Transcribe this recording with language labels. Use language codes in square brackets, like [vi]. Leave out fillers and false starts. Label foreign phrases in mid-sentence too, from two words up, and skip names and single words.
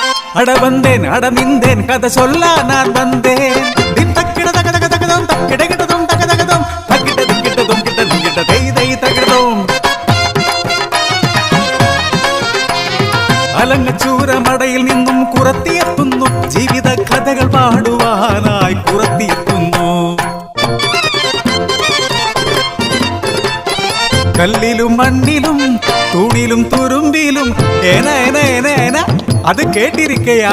[ta] அட வந்தேன் அட நின்றேன் கதை சொல்ல நான் வந்தேன். தின் தக்கிட தக தக தகதோம் தக்கிட கிட்டதும் தக தகதோம் தக்கிட்ட திக்கிட்டதும் கிட்ட திங்கிட்ட தை தை தகதோம். [ml] അലങ്ങച്ചൂരമടയിൽ നിന്നും കുറത്തിയെത്തുന്നു, ജീവിത കഥകൾ പാടുവാനായി കുറത്തിയെത്തുന്നു. കല്ലിലും മണ്ണിലും തൂണിലും തുരുമ്പിലും ഏന ഏന ഏന ഏന അത് കേട്ടിരിക്കയാ.